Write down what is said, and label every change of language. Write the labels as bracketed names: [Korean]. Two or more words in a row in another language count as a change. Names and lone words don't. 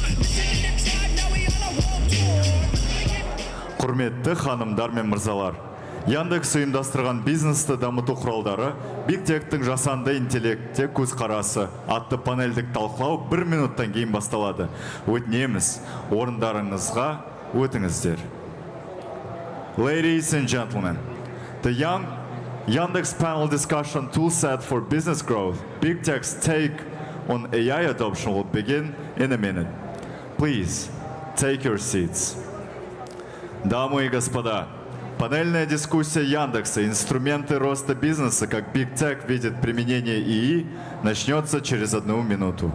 [Kazakh] Құрметті ханымдар мен мырзалар, Яндекс ұйымдастырған бизнесті дамыту құралдары [English] Big Tech- [Kazakh] тің жасанды интеллектте көзқарасы атты панельдік талқылау 1 минуттан кейін басталады. Өтінеміз, орындарыңызға өтіңіздер. [English] Ladies and gentlemen, the Yandex panel discussion toolset for business growth, Big Tech's take on AI adoption will begin in a minute. Please, take your seats. [Russian] Дамы и господа, панельная дискуссия Яндекса «Инструменты роста бизнеса, как [English] Big Tech [Russian] видит применение ИИ» начнется через 1 минуту.